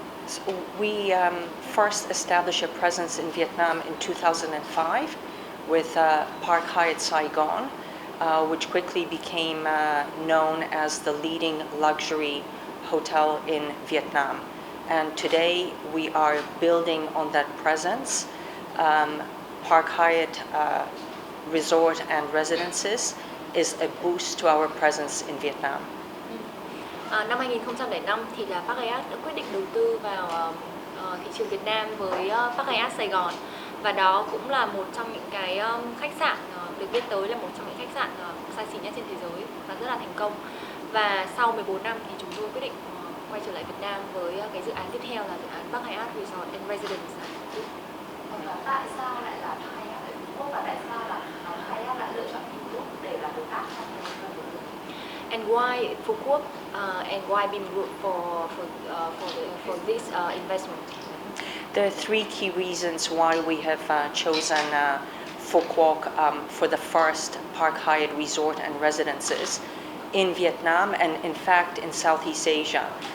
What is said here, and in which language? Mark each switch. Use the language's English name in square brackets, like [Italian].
[English] So we first established a presence in Vietnam in 2005 with Park Hyatt Saigon, which quickly became known as the leading luxury hotel in Vietnam. And today we are building on that presence. Park Hyatt Resort and Residences is a boost to our presence in Vietnam. [Vietnamese] Năm 2005 thì là Park Hyatt đã quyết định đầu tư vào thị trường Việt Nam với Park Hyatt Sài Gòn, và đó cũng là một trong những cái khách sạn được biết tới là một trong những khách sạn xa xỉ nhất trên thế giới và rất là thành công. Và sau 14 năm thì chúng tôi quyết định quay trở lại Việt Nam với cái dự án tiếp theo là dự án Park Hyatt Resort and Residence. Tại sao lại là Park Hyatt ở Phú Quốc, và tại sao là Park Hyatt lại lựa chọn Phú Quốc để làm đối tác trong cái đầu tư? [English] And why Phú Quốc and why Bangkok for this investment? There are three key reasons why we have chosen Phu Quoc for the first Park Hyatt Resort and Residences in Vietnam and in fact in Southeast Asia.